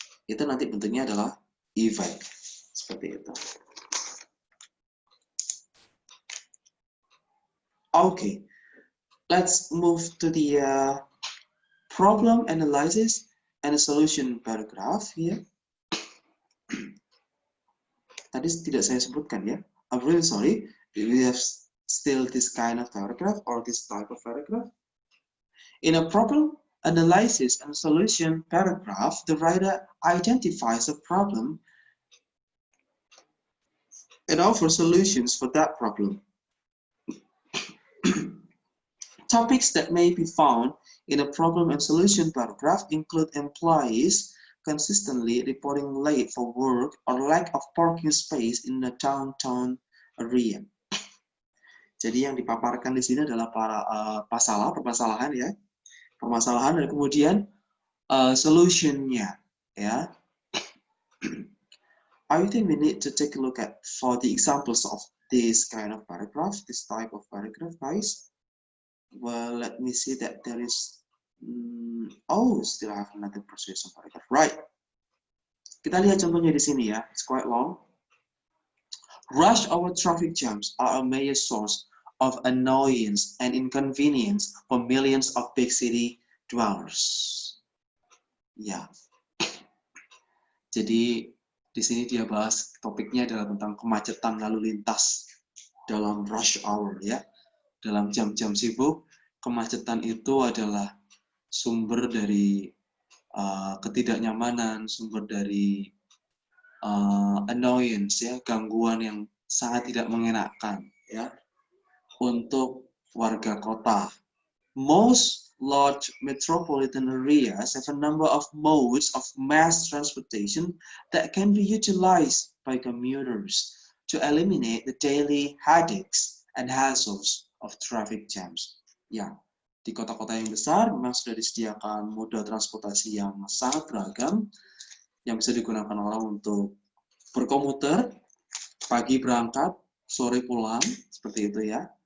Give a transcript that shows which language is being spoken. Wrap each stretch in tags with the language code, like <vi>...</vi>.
<id>Itu nanti bentuknya adalah effect, seperti itu.</id> <en>Okay, let's move to the problem analysis and a solution paragraph here.</en> <id>Tadi tidak saya sebutkan ya.</id> <en>I'm really sorry. We have still this kind of paragraph or this type of paragraph. In a problem analysis and solution paragraph, the writer identifies a problem and offers solutions for that problem. Topics that may be found in a problem and solution paragraph include employees consistently reporting late for work or lack of parking space in the downtown area.</en> <id>Jadi yang dipaparkan di sini adalah permasalahan ya, permasalahan dan kemudian solutionnya ya.</id> <en>I think we need to take a look at for the examples of this kind of paragraph, this type of paragraph, guys. Well, let me see that there is, oh, still have another persuasion paragraph, right?</en> <id>Kita lihat contohnya di sini ya,</id> <en>it's quite long. Rush hour traffic jams are a major source of annoyance and inconvenience for millions of big city dwellers.</en> <id>Ya. Jadi di sini dia bahas topiknya adalah tentang kemacetan lalu lintas dalam rush hour ya. Dalam jam-jam sibuk, kemacetan itu adalah sumber dari ketidaknyamanan, sumber dari annoyance ya, gangguan yang sangat tidak mengenakan ya untuk warga kota.</id> <en>Most large metropolitan areas have a number of modes of mass transportation that can be utilized by commuters to eliminate the daily headaches and hassles of traffic jams.</en> <id>Ya, di kota-kota yang besar memang sudah disediakan moda transportasi yang sangat beragam yang bisa digunakan orang untuk berkomuter, pagi berangkat, sore pulang, seperti itu ya.</id>